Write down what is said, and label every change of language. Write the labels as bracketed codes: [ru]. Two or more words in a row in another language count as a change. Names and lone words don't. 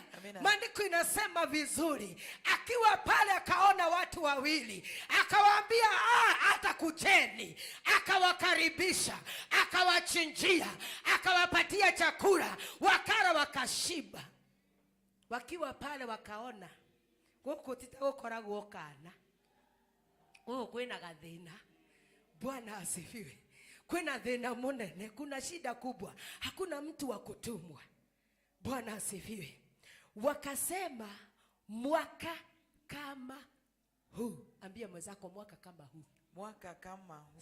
[sw] Maandiko inasema vizuri, akiwa pale akaona watu wawili, akawaambia hata kujeni, akawakaribisha, akawachinjia, akawapatia chakula, wakara wakashiba. Wakiwa pale wakaona [ki] goko titagokoragwo kana kwina gathina. [sw] Bwana asifiwe. Kuna [ki] dhina munene, [sw] kuna shida kubwa, hakuna mtu wa kutumwa. Bwana asifiwe. Wakasema mwaka kama huu. Ambia mwenzako mwaka kama huu. Mwaka kama huu.